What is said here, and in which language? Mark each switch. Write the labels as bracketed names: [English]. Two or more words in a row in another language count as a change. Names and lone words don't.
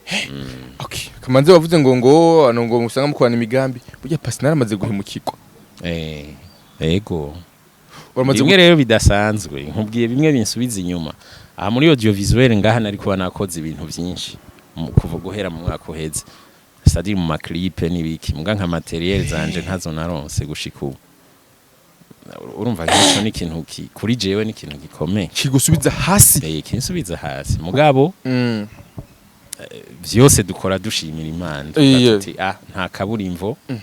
[Rundi] Okay, kamanze wavuze ngo ano ngo usanga mukorana imigambi burya PACI naramaze guhemukirwa. Ego bimwe rero bidasanzwe nkubwiye bimwe binsubiza inyuma aha muri audiovisuel ngaha nari kuba nakoze ibintu byinshi kuva guhera mu mwaka uheze [French] c'est-à-dire [Rundi] mu maclipe n'ibiki muga nka materiel zanje ntazo naronse gushika ubu urumva ko ni kintu kuri jewe ni kintu gikomeye kigusubiza hasi kinsubiza hasi mugabo vyose dukora dushimira Imana tuti nta kaburimvo